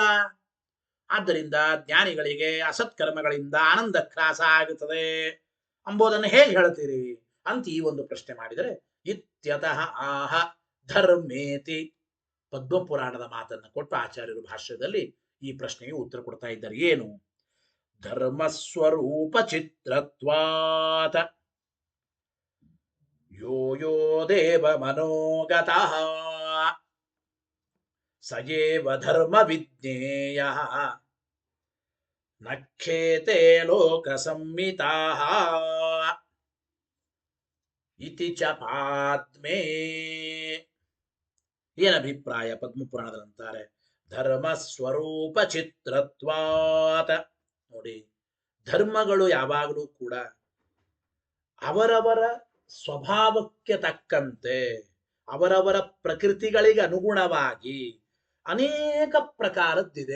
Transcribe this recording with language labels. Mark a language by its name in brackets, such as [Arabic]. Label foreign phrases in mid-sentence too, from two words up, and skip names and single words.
[Kannada] ಆದ್ದರಿಂದ ಜ್ಞಾನಿಗಳಿಗೆ ಅಸತ್ಕರ್ಮಗಳಿಂದ ಆನಂದ ಕ್ರಾಸ ಆಗುತ್ತದೆ ಎಂಬುದನ್ನು ಹೇಗೆ ಹೇಳ್ತೀರಿ ಅಂತ ಈ ಒಂದು ಪ್ರಶ್ನೆ ಮಾಡಿದರೆ, [Sanskrit] ಇತ್ಯತಃ ಆಹ ಧರ್ಮೇತಿ [Kannada] ಪದ್ಮಪುರಾಣದ ಮಾತನ್ನು ಕೊಟ್ಟು ಆಚಾರ್ಯರು ಭಾಷ್ಯದಲ್ಲಿ ಈ ಪ್ರಶ್ನೆಗೆ ಉತ್ತರ ಕೊಡ್ತಾ ಇದ್ದಾರೆ. [Sanskrit] ಏನು? ಧರ್ಮಸ್ವರೂಪ ಚಿತ್ರತ್ವಾತ ಯೋ ಯೋ ದೇವ ಮನೋಗತಃ ಸಯೇವ ಧರ್ಮ ವಿಜ್ಞೇಯ ನಖ್ಯೇತೆ ಲೋಕ ಸಂಹಿತಾಃ ಇತಿ ಚ ಪಾದ್ಮೇ. [Kannada] ಏನಭಿಪ್ರಾಯ? ಪದ್ಮಪುರಾಣದಲ್ಲಂತಾರೆ [Sanskrit] ಧರ್ಮ ಸ್ವರೂಪ ಚಿತ್ರತ್ವಾತ. [Kannada] ನೋಡಿ, ಧರ್ಮಗಳು ಯಾವಾಗಲೂ ಕೂಡ ಅವರವರ ಸ್ವಭಾವಕ್ಕೆ ತಕ್ಕಂತೆ, ಅವರವರ ಪ್ರಕೃತಿಗಳಿಗೆ ಅನುಗುಣವಾಗಿ ಅನೇಕ ಪ್ರಕಾರದ್ದಿದೆ.